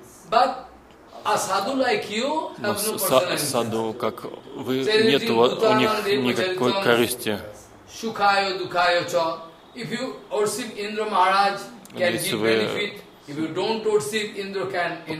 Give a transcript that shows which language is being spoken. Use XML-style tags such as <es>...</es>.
<en>But a sadhu like you have no personality.</en> <ru>Саду, как вы, нет у них никакой корысти.</ru> <sa>Shukhayo, dukhayo, cha.</sa> <en>If you worship Indra Maharaj, can give benefit. If you don't worship Indra, can, you know,</en>